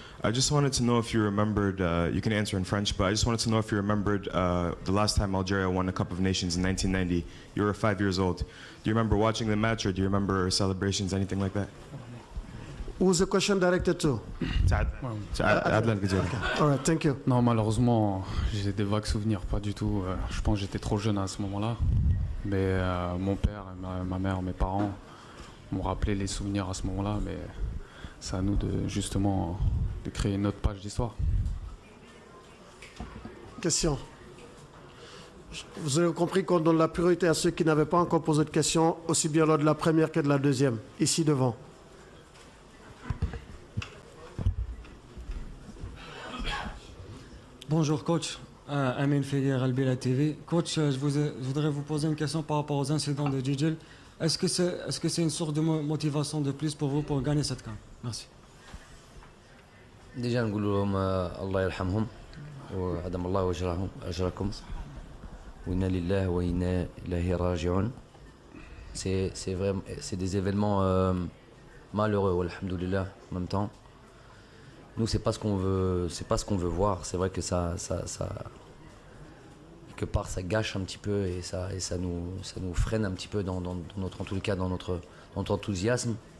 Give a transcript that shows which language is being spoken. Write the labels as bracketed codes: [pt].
[en] I just wanted to know if you remembered, you can answer in French, but I just wanted to know if you remembered the last time Algeria won a Cup of Nations in 1990. You were 5 years old. Do you remember watching the match, or do you remember celebrations, anything like that? Who's the question directed to? Adlan Ghazouri. All right, thank you. [fr] Non, malheureusement, j'ai des vagues souvenirs, pas du tout. Je pense que j'étais trop jeune à ce moment-là. Mais mon père, ma mère, mes parents m'ont rappelé les souvenirs à ce moment-là. Mais c'est à nous de justement de créer une autre page d'histoire. Question. Vous avez compris qu'on donne la priorité à ceux qui n'avaient pas encore posé de questions, aussi bien lors de la première que de la deuxième. Ici devant. Bonjour coach, Amin Figuer, Albila TV. Coach, je voudrais vous poser une question par rapport aux incidents de Djidjel. Est-ce que c'est une source de motivation de plus pour vous pour gagner cette CAN? Merci. Déjà [ar] نقول لهم الله يرحمهم وعدم الله أجركم وإنا لله وإنا إليه راجعون. [fr] C'est des événements malheureux, alhamdoulilah, en même temps. Nous, c'est pas ce qu'on veut voir. C'est vrai que ça quelque part, ça gâche un petit peu et ça nous freine un petit peu dans notre, en tous les cas, dans notre enthousiasme.